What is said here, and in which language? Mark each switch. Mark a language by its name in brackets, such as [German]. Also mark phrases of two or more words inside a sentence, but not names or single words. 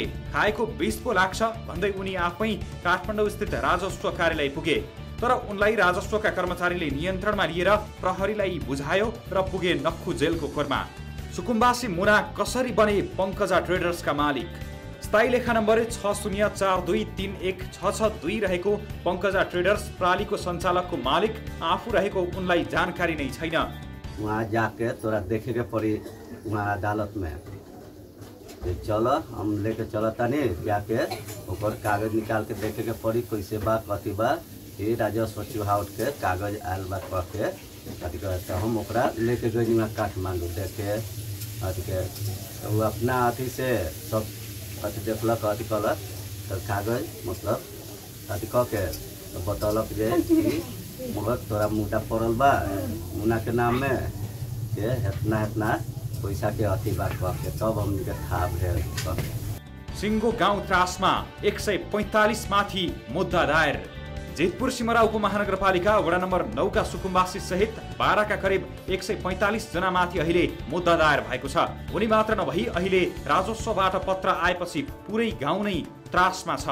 [Nepali] खाएको 20 पो लाग्छ भन्दै उनी आफै काठमाडौँ स्थित राजस्व कार्यालय पुगे, तर उनलाई राजस्वका कर्मचारीले नियन्त्रणमा लिएर प्रहरीलाई बुझायो र पुगे नक्खु जेलको खोरमा। सुकुम्बासी मुना कसरी बने पंकजा ट्रेडर्सका मालिक? स्थायी लेखा नम्बर 6042316662 रहेको पंकजा ट्रेडर्स प्रणालीको सञ्चालकको मालिक आफू रहेको उनलाई जानकारी नै छैन। [Bhojpuri] वहाँ जाके तोरा देखे के पड़ी वहाँ अदालत में, चल हम लेके चलता नहीं जाके ओकर कागज निकाल के देखे के पड़ी कैसे बा कथी बा, ये राजस्व चुहाउट के कागज आयल बा कह के कथी कहते हम ओकरा लेके गई वहाँ काठमांडू देखे अथी के वो अपना अथी से सब अथी देखलक अथी कलक तो कागज मतलब अथी कह के बतौलक जे मगर तोरा मुद्दा पड़ल बा मुना के नाम में के इतना पैसा के अथी बात कह के तब हमके था भेल। [Nepali] सिंगो गाउँ त्रासमा 145 माथि मुद्दा दायर। जितपुर सिमरा उपमहानगरपालिका वडा नम्बर 9 का सुकुम्बासी सहित बाराका करिब 145 जना माथि अहिले मुद्दा दायर भएको छ। उनी मात्र नभई अहिले राजस्वबाट पत्र आएपछि पुरै गाउँ नै त्रासमा छ।